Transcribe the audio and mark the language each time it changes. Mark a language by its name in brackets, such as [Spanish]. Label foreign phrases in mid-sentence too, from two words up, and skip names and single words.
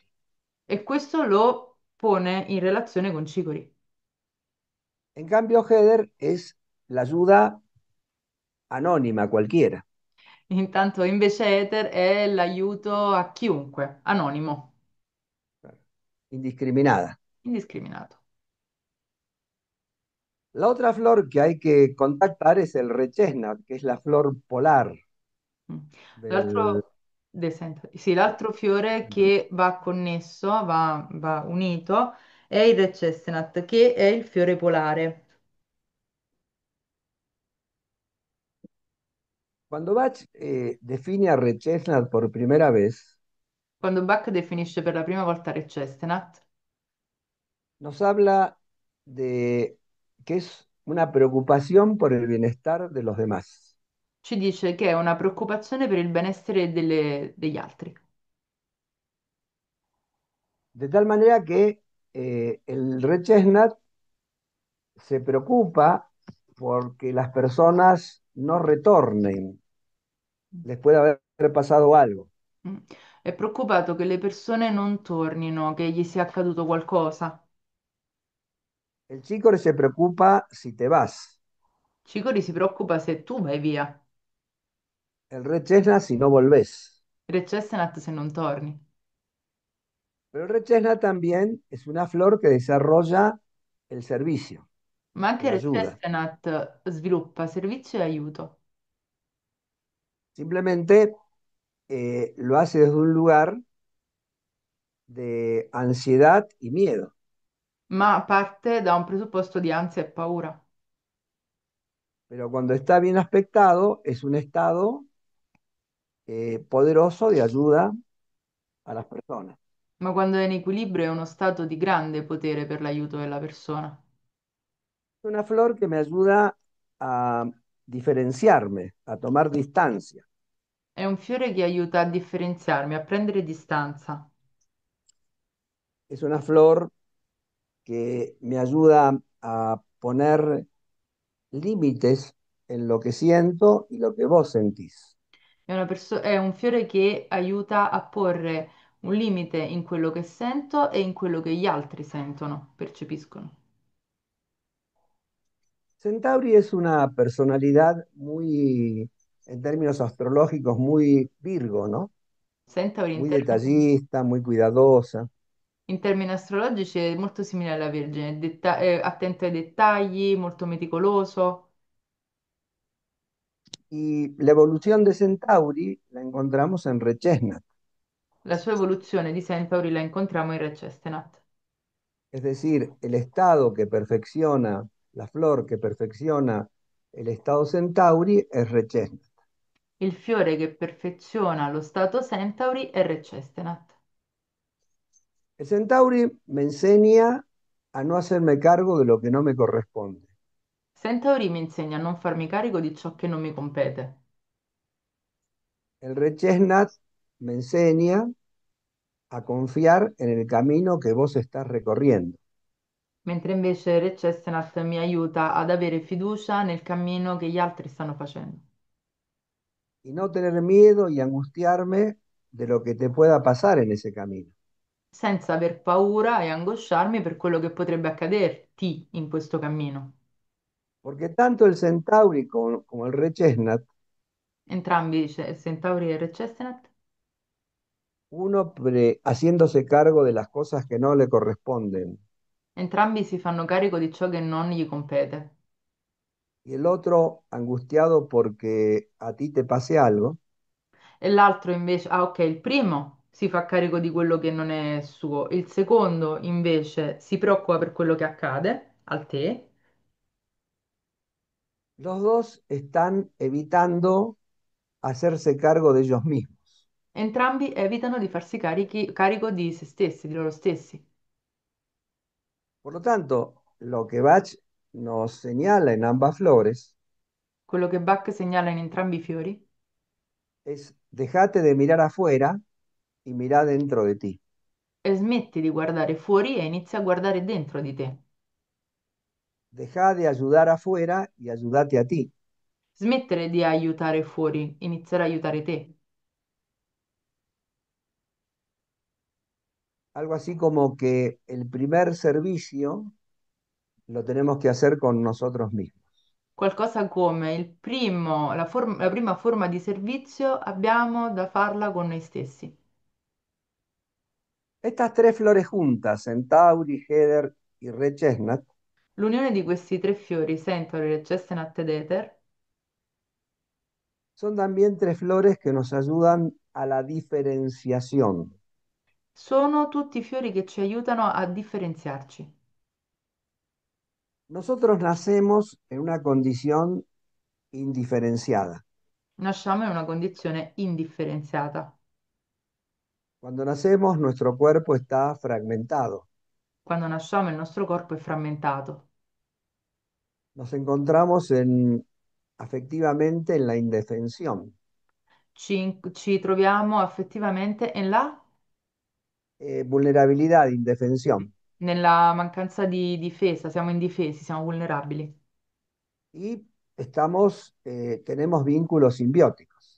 [Italian] E questo lo pone in relazione con Cicori. [Spanish] En cambio, Heather es la ayuda anónima cualquiera, [Italian] Intanto invece Ether è l'aiuto a chiunque, anonimo, [Spanish] indiscriminada. [Italian] indiscriminato. [Spanish] La otra flor que hay que contactar es el rechesnat, que es la flor polar Mm. del... [Italian] L'altro sì, l'altro fiore che va connesso, va unito, è il Red Chestnut, che è il fiore polare. [Spanish] Cuando Bach define a rechesnat por primera vez, [Italian] Quando Bach definisce per la prima volta Red Chestnut, [Spanish] nos habla de que es una preocupación por el bienestar de los demás. [Italian] ci dice che è una preoccupazione per il benessere degli altri. [Spanish] De tal manera que el red chestnut se preocupa porque las personas no retornen, les puede haber pasado algo. Mm. [Italian] È preoccupato che le persone non tornino, che gli sia accaduto qualcosa. [Spanish] El chico se preocupa si te vas, [Italian] Cicori si preoccupa se tu vai via, [Spanish] el red chestnut si no volvés. [Italian] Red Chestnut se non torni. [Spanish] Pero el red chestnut también es una flor que desarrolla el servicio, [Italian] Ma anche la Red [Spanish] ayuda. [Italian] Chestnut sviluppa servizio e aiuto, [Spanish] Simplemente lo hace desde un lugar de ansiedad y miedo. [Italian] ma parte da un presupposto di ansia e paura. [Spanish] Pero cuando está bien aspectado, es un estado poderoso de ayuda a las personas. [Italian] Ma quando è in equilibrio è uno stato di grande potere per l'aiuto della persona. [Spanish] Es una flor que me ayuda a diferenciarme, a tomar distancia. [Italian] È un fiore che aiuta a differenziarmi, a prendere distanza. [Spanish] Es una flor que me ayuda a poner límites en lo que siento y lo que vos sentís. [Italian] È un fiore che aiuta a porre un limite in quello che sento e in quello che gli altri sentono, percepiscono. [Spanish] Centauri es una personalidad muy, en términos astrológicos, muy Virgo, ¿no? [Italian] Centauri [Spanish] Muy detallista, muy cuidadosa. [Italian] in termini astrologici è molto simile alla Vergine, è attento ai dettagli, molto meticoloso. [Spanish] Y la evolución de Centauri la encontramos en Rechesnat, [Italian] La sua evoluzione di Centauri la incontriamo in Re Cestenat. [Spanish] es decir, el estado que perfecciona, la flor que perfecciona el estado Centauri es Rechesnat. [Italian] Il fiore che perfeziona lo stato Centauri è Re Cestenat. [Spanish] El Centauri me enseña a no hacerme cargo de lo que no me corresponde. [Italian] Centauri mi insegna a non farmi carico di ciò che non mi compete, [Spanish] El Rechesnat me enseña a confiar en el camino que vos estás recorriendo [Italian] mentre invece Re Cestenat mi aiuta ad avere fiducia nel cammino che gli altri stanno facendo, [Spanish] y no tener miedo y angustiarme de lo que te pueda pasar en ese camino. [Italian] senza aver paura e angosciarmi per quello che potrebbe accaderti in questo cammino. [Spanish] Porque tanto el Centauri como el Rechesnat, [Italian] Entrambi, Centauri e Re Cestenat, [Spanish] haciéndose cargo de las cosas que no le corresponden [Italian] entrambi si fanno carico di ciò che non gli compete. [Spanish] y el otro angustiado porque a ti te pase algo, [Italian] E l'altro invece, ah ok, il primo si fa carico di quello che non è suo, il secondo invece si preoccupa per quello che accade al te, [Spanish] los dos están evitando hacerse cargo de ellos mismos. [Italian] entrambi evitano di farsi carico di se stessi, di loro stessi. [Spanish] Por lo tanto, lo que Bach nos señala en ambas flores [Italian] Quello che Bach segnala in entrambi i fiori [Spanish] es dejate de mirar afuera y mirá dentro de ti. [Italian] è smetti di guardare fuori e inizi a guardare dentro di te. [Spanish] Deja de ayudar afuera y ayúdate a ti. [Italian] Smettere di aiutare fuori, iniziare a aiutare te. [Spanish] Algo así como que el primer servicio lo tenemos que hacer con nosotros mismos. [Italian] Qualcosa come la prima forma di servizio abbiamo da farla con noi stessi. [Spanish] Estas tres flores juntas, Centauri, Heather y Red Chestnut, [Italian] L'unione di questi tre fiori, Centauri, Chestnut ed Ether, [Spanish] son también tres flores que nos ayudan a la diferenciación. [Italian] sono tutti fiori che ci aiutano a differenziarci. [Spanish] Nosotros nacemos en una condición indiferenciada. [Italian] Nasciamo in una condizione indifferenziata. [Spanish] Cuando nacemos, nuestro cuerpo está fragmentado. [Italian] Quando nasciamo il nostro corpo è frammentato. [Spanish] Nos encontramos afectivamente en la indefensión, [Italian] Ci troviamo affettivamente in là [Spanish] vulnerabilidad, indefensión. [Italian] nella mancanza di difesa, siamo indifesi, siamo vulnerabili [Spanish] Y tenemos vínculos simbióticos.